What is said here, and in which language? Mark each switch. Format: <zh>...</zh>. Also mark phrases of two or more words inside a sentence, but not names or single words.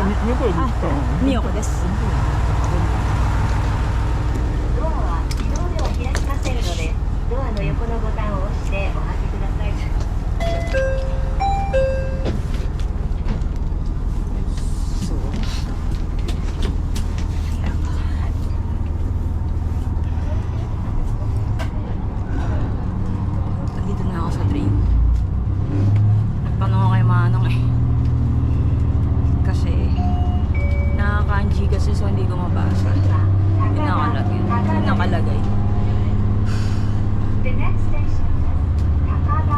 <ja>横へ行ったみよこです。ドアは自動では開きませんので、ドアの横のボタンを押してお開けください。</ja> <tl>Dito na ako sa train. Nagtanong ako kay Manong eh. Kasi nakaka-kanji kasi so hindi ko mabasa. Yun nakalagay. Yun nakalagay.</tl> <en>The next station is Takada.</en>